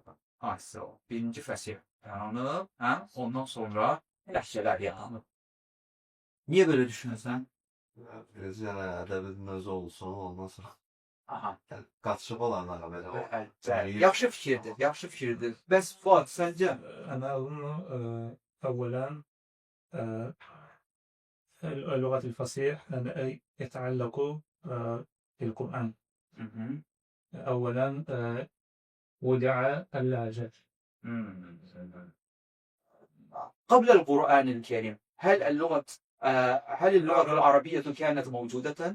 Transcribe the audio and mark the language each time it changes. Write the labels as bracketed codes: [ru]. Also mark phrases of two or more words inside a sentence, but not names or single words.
[az] Birinci fəsir yaranıb, ondan sonra ləhcələr yaranıb. Niyə belə düşünürsən? Birinci yəni ədəbin özü olsun, ondan sonra Qatışıb olanlara belə. Yaxşı fikirdir. Bəs Fuad, səncə? [ar] أنا أظن أولا اللغة الفصيح يتعلق بالقرآن. أولا ودع اللهجات. قبل القرآن الكريم هل اللغة العربية كانت موجودة؟